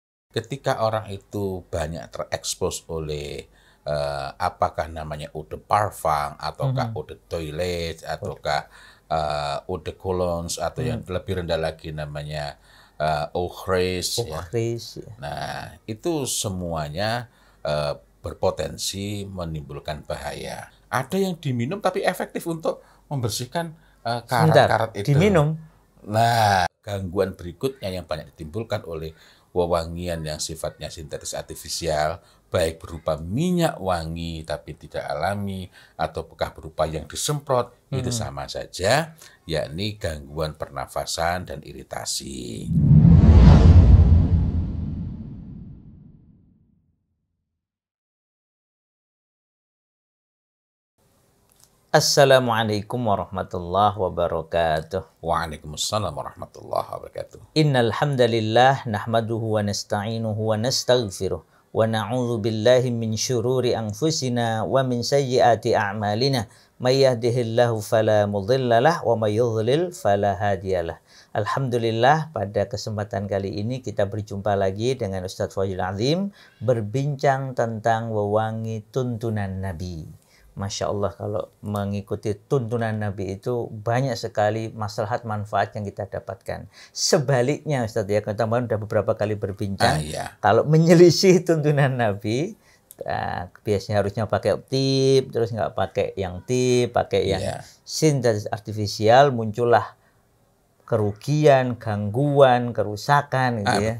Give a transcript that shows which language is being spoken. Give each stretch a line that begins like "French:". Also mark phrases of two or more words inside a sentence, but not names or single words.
Indonesian: Ketika orang itu banyak terekspos oleh apakah namanya
French: eau de parfum
Indonesian: ataukah
French: eau de toilette
Indonesian: ataukah
French: eau de cologne
Indonesian: atau yang lebih rendah lagi namanya
French: eau fraise
Indonesian: ya. Kris, ya. Nah, itu semuanya berpotensi menimbulkan bahaya. Ada yang diminum tapi efektif untuk membersihkan Sebentar, karat-karat itu. diminum. Nah, gangguan berikutnya yang banyak ditimbulkan oleh wewangian yang sifatnya sintetis artifisial, baik berupa minyak wangi tapi tidak alami, ataukah berupa yang disemprot, itu sama saja, yakni gangguan pernafasan dan iritasi.
Arabic: السلام عليكم ورحمة الله وبركاته. وعليكم السلام ورحمة الله وبركاته. إن الحمد لله نحمده ونستعينه ونستغفره ونعوذ بالله من شرور أنفسنا ومن سيئات أعمالنا. من يهده الله فلا مضل له ومن يضلل فلا هادي له.
Indonesian: Alhamdulillah, pada kesempatan kali ini kita berjumpa lagi dengan Ustadz Fadhil Azim berbincang tentang wewangi tuntunan Nabi.
Arabic: ما شاء الله,
Indonesian: kalau mengikuti tuntunan Nabi itu banyak sekali maslahat manfaat yang kita dapatkan. Sebaliknya Ustadz ya, kita kemarin sudah beberapa kali berbincang, kalau menyelisih tuntunan Nabi, biasanya harusnya pakai tip, terus nggak pakai yang tip, pakai yang sintetis artifisial, muncullah kerugian, gangguan, kerusakan gitu ya.